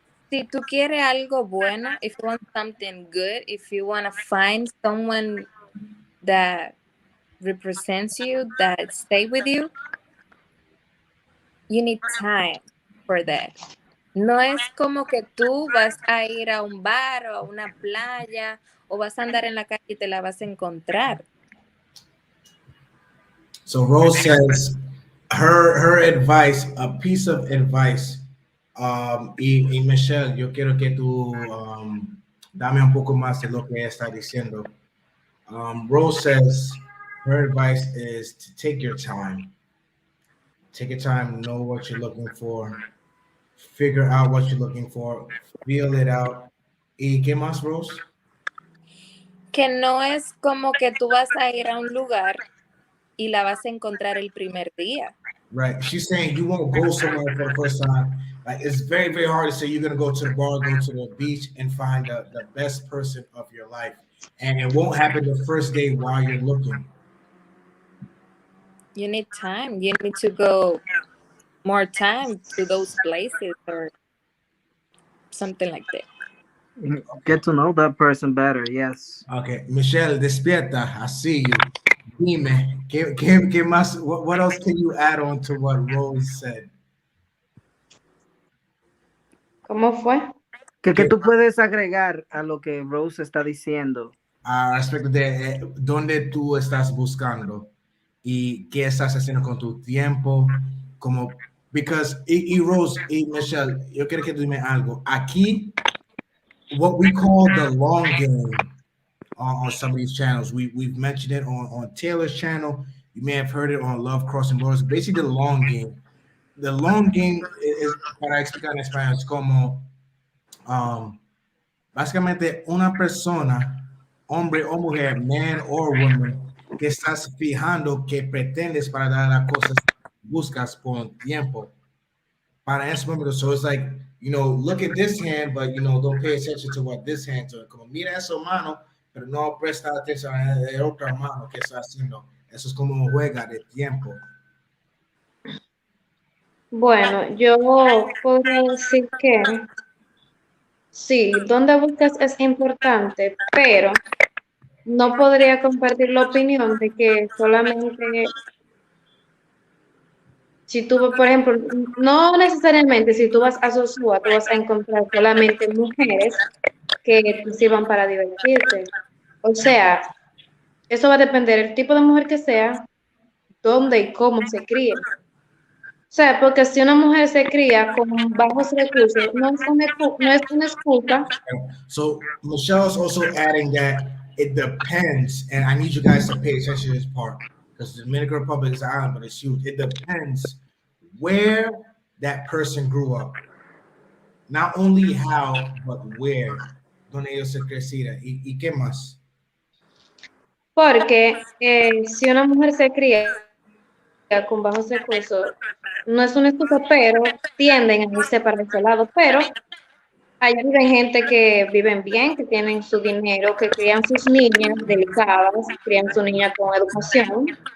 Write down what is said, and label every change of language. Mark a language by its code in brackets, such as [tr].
[es] Si tú quieres algo bueno, [en] if you want something good, if you want to find someone that represents you, that stay with you, you need time for that. [es] No es como que tú vas a ir a un bar o a una playa o vas a andar en la calle y te la vas a encontrar. [en] So Rose says her advice, a piece of advice. [es] Y Michelle, yo quiero que tú dame un poco más de lo que está diciendo. [en] Rose says her advice is to take your time. Take your time, know what you're looking for, figure out what you're looking for, feel it out. [es] ¿Y qué más, Rose? Que no es como que tú vas a ir a un lugar y la vas a encontrar el primer día. [en] Right. She's saying you won't go somewhere for the first time. Like it's very, very hard to say you're gonna go to the bar, go to the beach, and find the best person of your life. And it won't happen the first day while you're looking. You need time. You need to go more time to those places or something like that. Get to know that person better, yes. [es] Okay, Michelle, despierta. [en] I see you. [es] Dime, ¿qué más? [en] What else can you add on to what Rose said? [es] ¿Cómo fue? ¿Qué tú puedes agregar a lo que Rose está diciendo? Respecto de dónde tú estás buscando y qué estás haciendo con tu tiempo, como, because, y Rose y Michelle, yo quiero que tú dime algo. [en] Aquí, what we call the long game on some of these channels, we've mentioned it on Taylor's channel. You may have heard it on Love Crossing Borders. Basically, the long game. The long game is, [es] para explicar en español, es como, básicamente una persona, hombre o mujer, [en] man or woman, [es] que estás fijando que pretendes para dar las cosas buscas por un tiempo. Para ese momento, [en] so it's like, look at this hand, but, don't pay attention to what this hand doing. [es] Como mira eso mano, pero no presta atención a la otra mano que está haciendo. Eso es como un juego de tiempo. Bueno, yo podría decir que sí, donde buscas es importante, pero no podría compartir la opinión de que solamente, si tú, por ejemplo, no necesariamente si tú vas a Sosúa, tú vas a encontrar solamente mujeres que te sirvan para divertirte. O sea, eso va a depender del tipo de mujer que sea, dónde y cómo se críe. sea, porque si una mujer se cría con bajos recursos, no es una excusa. [en] So Michelle's also adding that it depends, and I need you guys to pay attention to this part because the Dominican Republic is an island, but it's huge. It depends where that person grew up. Not only how, but where. [es] Donde ellos se crecieron. ¿Y qué más? Porque si una mujer se cría con bajos recursos, no es una excusa, pero tienden a irse para ese lado. Pero hay gente que viven bien, que tienen su dinero, que crían sus niñas delicadas, crían su niña con educación.